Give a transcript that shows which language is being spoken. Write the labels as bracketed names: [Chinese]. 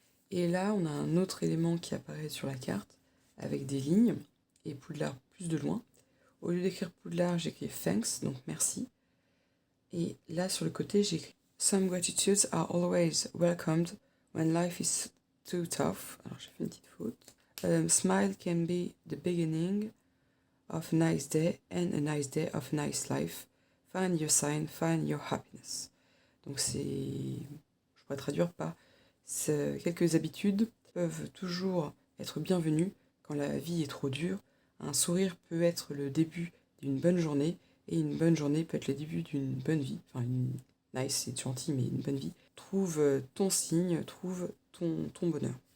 [French] Et là, on a un autre élément qui apparaît sur la carte, avec des lignes, et Poudlard plus de loin. Au lieu d'écrire Poudlard, j'écris thanks, donc merci. Et là, sur le côté, j'écris [English] Some gratitudes are always welcomed when life is too tough. [French] Alors, j'ai fait une petite faute. [English] Smile can be the beginning of a nice day and a nice day of a nice life. Find your sign, find your happiness. [French] Donc je pourrais traduire par quelques habitudes peuvent toujours être bienvenues quand la vie est trop dure. Un sourire peut être le début d'une bonne journée et une bonne journée peut être le début d'une bonne vie. Enfin, nice, c'est gentil, mais une bonne vie. Trouve ton signe, trouve ton bonheur.